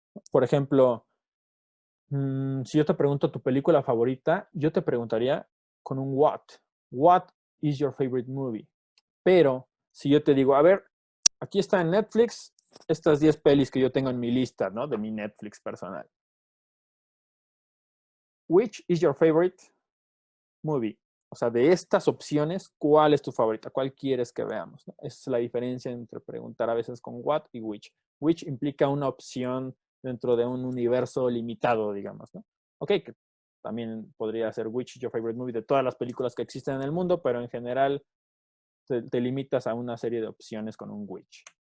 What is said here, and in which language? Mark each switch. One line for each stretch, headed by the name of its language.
Spanish: Por ejemplo, si yo te pregunto tu película favorita, yo te preguntaría con un what.
English: What is your favorite movie?
Spanish: Pero si yo te digo, a ver, aquí está en Netflix estas 10 pelis que yo tengo en mi lista, ¿no? De mi Netflix personal.
English: Which is your favorite movie?
Spanish: O sea, de estas opciones, ¿cuál es tu favorita? ¿Cuál quieres que veamos? ¿No? Esa es la diferencia entre preguntar a veces con what y which. Which implica una opción dentro de un universo limitado, digamos, ¿no? Ok, que también podría ser which is your favorite movie de todas las películas que existen en el mundo, pero en general te limitas a una serie de opciones con un which.